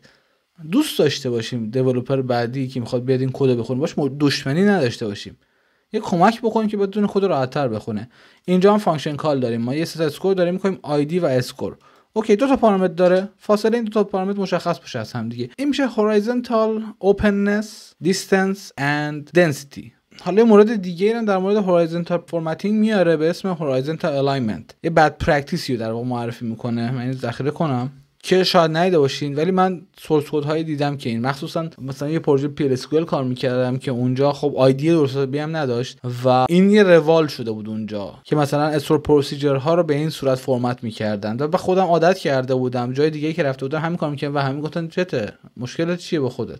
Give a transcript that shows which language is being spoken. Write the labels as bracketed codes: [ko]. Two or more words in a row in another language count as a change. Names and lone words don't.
[fa] دوست داشته باشیم دیولپر بعدی که میخواد بیاد این کد بخونه باش دشمنی نداشته باشیم، یه کمک بکنیم که بتونه کد راحت‌تر بخونه. اینجا هم [en] function call [fa] داریم، ما یه [en] set score [fa] داریم می‌کنیم آیدی و اسکور. اوکی دو تا پارامتر داره، فاصله این دو تا پارامتر مشخص بشه از هم دیگه. این میشه [en] horizontal openness distance and density. [fa] حالا مورد دیگه هم در مورد [en] horizontal formatting [fa] میاره به اسم [en] horizontal alignment. [fa] یه [en] bad practice [fa] رو در واقع معرفی میکنه. من اینو ذخیره کنم که شاید ندیده باشین ولی من [en] source code [fa] هایی دیدم که این مخصوصا مثلا یه پروژه پی ال اس کیو ال کار میکردم که اونجا خب آیدی درست حسابی هم نداشت و این یه روال شده بود اونجا که مثلا [en] store procedure [fa] ها رو به این صورت فرمت میکردن و به خودم عادت کرده بودم جای دیگه که رفته بودم همین کار میکردم و همین گفتن چته مشکلت چیه با خودت.